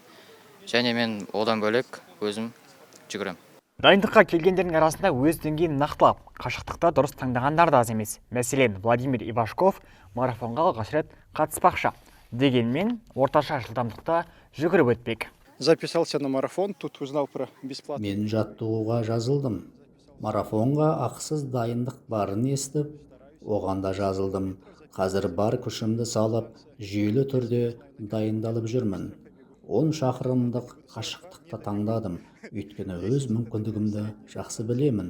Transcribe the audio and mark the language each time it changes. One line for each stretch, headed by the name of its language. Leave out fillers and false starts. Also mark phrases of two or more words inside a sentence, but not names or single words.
Kazakh: Және мен одан бөлек өзім жүгірем. Дайындыққа келгендердің арасында өз деңгейін нақтылап, қашықтықта дұрыс таңдағандар да аз емес. Мәселен, Владимир Ивашков марафонға алғаш рет қатыспақшы. Дегенмен, орташа жылдамдықта жүгіріп өтпек.
Russian: Записался на марафон, тут узнал про бесплатно.
Kazakh: Мен жаттығуға жазылдым. Марафонға ақысыз дайындық барын естіп, оғанда жазылдым. Қазір бар күшімді салып, жүйелі түрде дайындалып жүрмін. 10 шақырымдық қашықтықты таңдадым. Өйткені өз мүмкіндігімді жақсы білемін.